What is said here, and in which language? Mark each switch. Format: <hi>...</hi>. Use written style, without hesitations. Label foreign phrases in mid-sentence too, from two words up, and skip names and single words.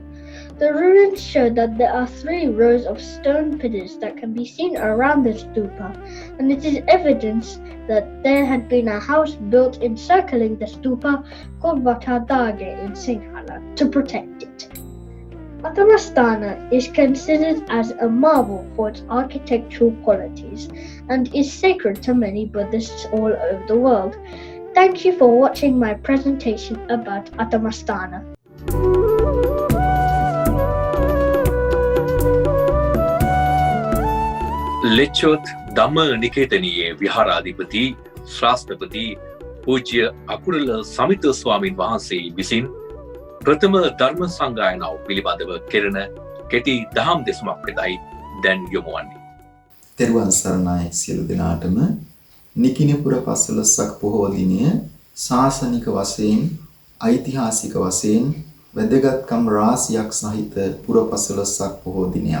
<en>The ruins show that there are 3 rows of stone pillars that can be seen around the stupa, and it is evidence that there had been a house built encircling the stupa called Vatadage in Sinhala to protect it. Athamastana is considered as a marvel for its architectural qualities and is sacred to many Buddhists all over the world. Thank you for watching my presentation about Athamastana.</en> <si>ලෙච්චොත් ධම්ම නිකේතනයේ විහාරාධිපති ශ්‍රාස්ත්‍රපති පූජ්‍ය අකුරල සමිත ස්වාමීන් වහන්සේ විසින් ප්‍රථම ධර්ම සංගායනාව පිළිබඳව කෙරෙන කෙටි දහම් දෙසුමක් වෙතයි දැන් යොමු වන්නේ. තෙරුවන් සරණයි සියලු දෙනාටම. නිකිනිපුර පස්වලස්සක් පොහෝ දිනය ශාසනික වශයෙන් ඓතිහාසික වශයෙන් වැදගත්කම් රාශියක් සහිත පුර පස්වලස්සක් පොහෝ දිනයක්.</si>